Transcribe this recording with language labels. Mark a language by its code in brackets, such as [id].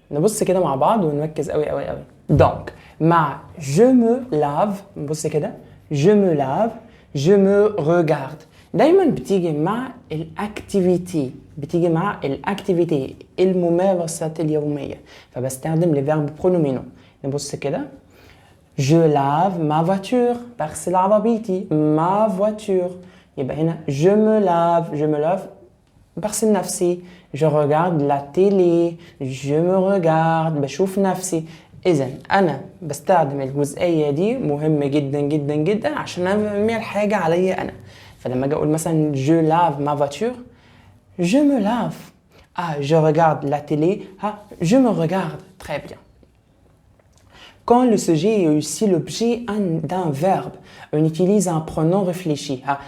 [ar] نبص كده مع بعض ونركز قوي قوي قوي. دونك مع [fr] جو مو لاف، [ar] نبص كده جو مو لاف، جو مو ريغارد، دايما بتيجي مع الاكتيفيتي، بتيجي مع الاكتيفيتي الممارسات اليوميه، فبستخدم لي فيرب برونومينو. نبص كده [fr] je lave ma voiture، [ar] بغسل عربيتي [fr] ma voiture. [ar] يبقى هنا [fr] je me lave [ar] بغسل نفسي. [fr] je regarde la télé، je me regarde [ar] بشوف نفسي. إذن أنا بستخدم الجزئية دي مهمة جدا جدا جدا عشان أعمل حاجة عليا أنا. فلما أجي أقول مثلا [fr] je lave ma voiture، je me lave. je regarde la télé، je me regarde. Très bien. Quand le sujet est aussi l'objet d'un verbe, on utilise un pronom réfléchi.